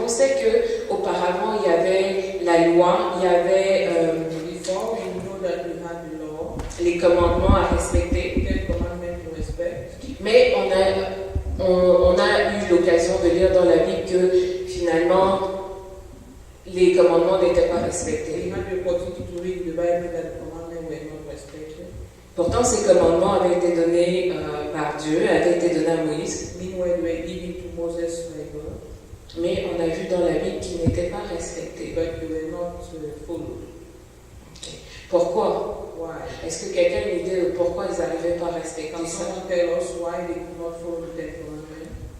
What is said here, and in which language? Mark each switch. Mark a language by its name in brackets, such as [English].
[French] On sait qu'auparavant, il y avait la loi, il y avait [English] Before we know that we had the law, [French] les commandements à respecter, [English] 10 commandments to respect, [French] mais on a eu l'occasion de lire dans la Bible que finalement, les commandements n'étaient pas [English] we [French] respectés. [English] had the opportunity to read in the Bible that the commandments were not respected. [French] Pourtant, ces commandements avaient été donnés par Dieu, avaient été donnés à Moïse, [English] Meanwhile, they were given to Moses by God, [French] mais on a vu dans la Bible qu'ils n'étaient pas respectés. [English] but they were not followed. [French] Pourquoi? [English] Why? [French] Est-ce que quelqu'un a une idée de pourquoi ils n'arrivaient pas à respecter [English] Can [French] ça? [English] someone tell us why they could not follow the 10 commandments?